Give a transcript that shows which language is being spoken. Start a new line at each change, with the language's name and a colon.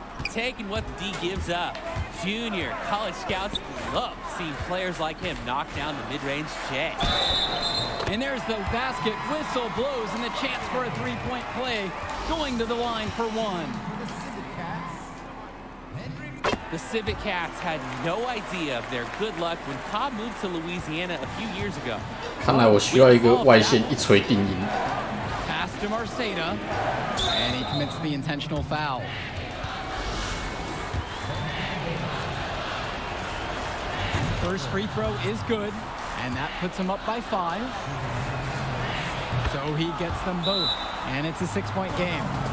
English: Taking what the D gives up. Junior, college scouts love seeing players like him knock down the mid-range J. And there's the basket, whistle blows, and the chance for a 3-point play, going to the line for 1. The Civic Cats had no idea of their good luck when Cobb moved to Louisiana a few years ago.
Chinese: 看来我需要一个外线一锤定音。
English: Pass to Marceda, and he commits the intentional foul. First free throw is good, and that puts him up by 5. So he gets them both, and it's a 6-point game.